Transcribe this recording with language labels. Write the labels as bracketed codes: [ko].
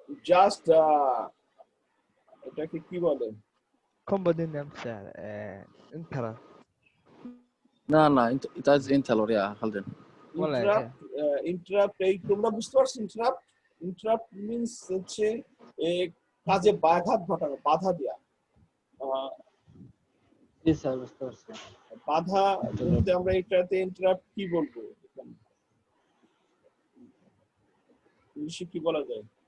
[bn] just এটাকে কি বলে? [en] Company name, sir. Inter. No, it has Intel or yeah, hold on. [bn] Interrupt এই তোমরা বুঝতে পারছো [en] interrupt means [bn] হচ্ছে কাজে বাধা ঘটানো, বাধা দেয়া। জি স্যার বুঝতে পারছি। বাধা বলতে আমরা এটাতে ইন্টারাপ্ট কি বলবো, ইংলিশে কি বলা যায়?